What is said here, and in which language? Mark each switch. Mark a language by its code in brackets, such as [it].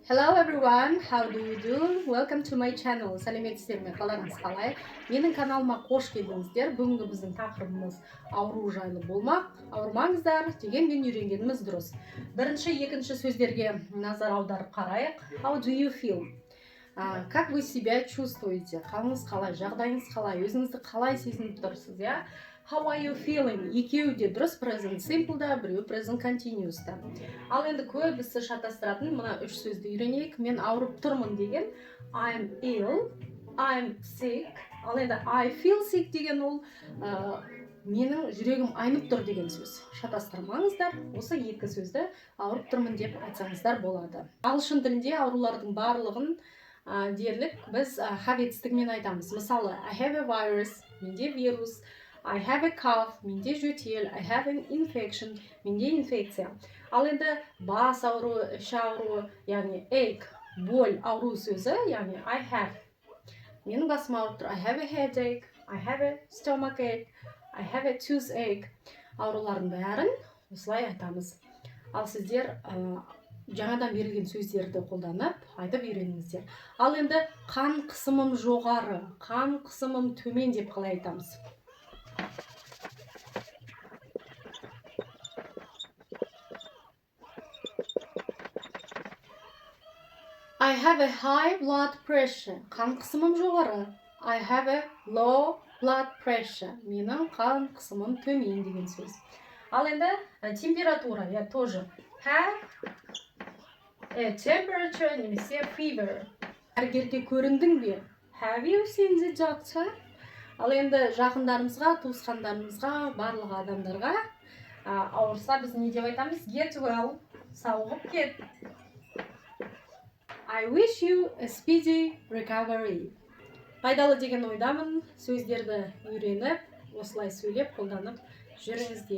[en] Hello everyone, how do you do? Welcome to my channel. [kk] Сәлеметсіздер ме? Қаларыңыз қалай? Менің каналыма қош келдіңіздер. Бүгінгі біздің тақырыбымыз ауру жайлы болмақ. Ауырмаңыздар дегенмен үйренгеніміз дұрыс. Бірінші, екінші сөздерге назар аударып қарайық. [en] How do you feel? [ru] Как вы себя чувствуете? [kk] Қалыңыз қалай? Жағдайыңыз қалай? Өзіңізді қалай сезініп тұрсыз, я? [en] How are you feeling? [kk] Екеуі де дұрыс, present simple да, біреу present continuous да. Ал енді көбісі шатастыратын мына үш сөзді үйренейік. Мен ауырып тұрмын деген [en] I'm ill, I'm sick. [kk] Ал енді [en] I feel sick [kk] деген ол менің жүрегім айнып тұр деген сөз. Шатастырмаңыздар, осы екі сөзді ауырып тұрмын деп айтсаңыздар болады. Ағылшын тілінде аурулардың барлығын дерлік біз have етістігімен айтамыз. [en] Мысалы, I have a virus, [kk] менде вирус. [en] I have a cough, [kk] менде жөтел. [en] I have an infection, [kk] менде инфекция. Ал енді бас ауруы, іш ауруы, яғни ache, боль, ауру сөзі, яғни I have. Менің басым ауырып тұр. [en] I have a headache, I have a stomach ache, I have a toothache. [kk] Аурулардың бәрін осылай айтамыз. Ал сіздер жаңадан берілген сөздерді қолданып айтып үйреніңіздер. Ал енді қан қысымым жоғары, қан қысымым төмен деп қалай айтамыз? [en] I have a high blood pressure. [kk] Қан қысымым жоғары. [en] I have a low blood pressure. [kk] Менің қан қысымым төмен деген сөз. Ал енді температура, [ru] я тоже [en] have a temperature [kk] немесе fever. Дәрігерге көріндің бе? [en] Have you seen the doctor? [kk] Ал енді жақындарымызға, туысқандарымызға, барлық адамдарға ауырса біз не деп айтамыз? [en] Get well. [kk] Сауығып кет. [en] I wish you a speedy recovery. [kk] Пайдалы деген ойдамын. Сөздерді үйреніп, осылай сөйлеп, қолданып жүріңіздер.